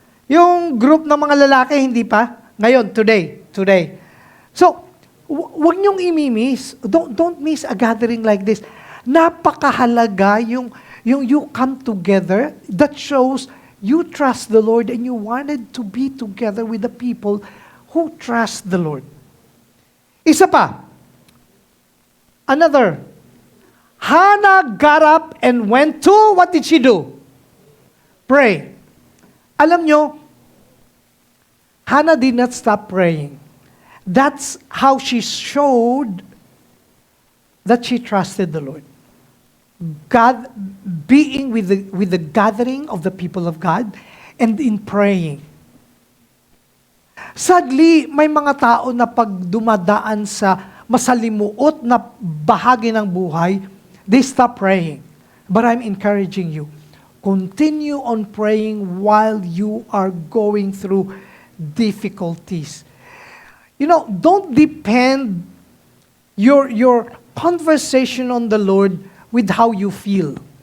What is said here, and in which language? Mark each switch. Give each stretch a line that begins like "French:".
Filipino: Yung group ng mga lalaki, hindi pa. Ngayon, today. So, wag niyong imimiss.
English: Don't miss a gathering like this. Napakahalaga yung you come together. That shows you trust the Lord and you wanted to be together with the people who trust the Lord. Isa pa. Another. Hannah got up and went to, what did she do? Pray. Alam nyo, Hannah did not stop praying. That's how she showed that she trusted the Lord. God, being with the gathering of the people of God and in praying.
Filipino: Sadly, may mga tao na pag dumadaan sa masalimuot na bahagi ng buhay, they stop praying.
English: But I'm encouraging you, continue on praying while you are going through difficulties. You know, don't depend your conversation on the Lord with how you feel.